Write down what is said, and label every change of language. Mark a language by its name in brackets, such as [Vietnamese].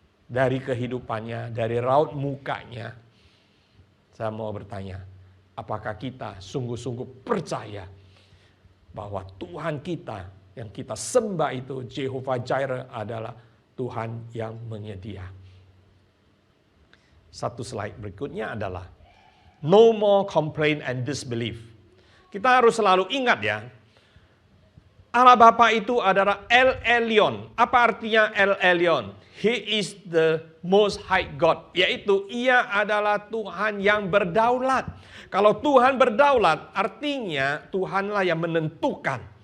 [Indonesian] Dari kehidupannya, dari raut mukanya. Saya mau bertanya, apakah kita sungguh-sungguh percaya bahwa Tuhan kita yang kita sembah itu, Jehovah Jireh, adalah Tuhan yang menyedia. Satu slide berikutnya adalah [English] No more complaint and disbelief. [Indonesian] Kita harus selalu ingat ya, Allah Bapa itu adalah El Elyon. Apa artinya El Elyon? [English] He is the most high God. [Indonesian] Yaitu ia adalah Tuhan yang berdaulat. Kalau Tuhan berdaulat, artinya Tuhanlah yang menentukan.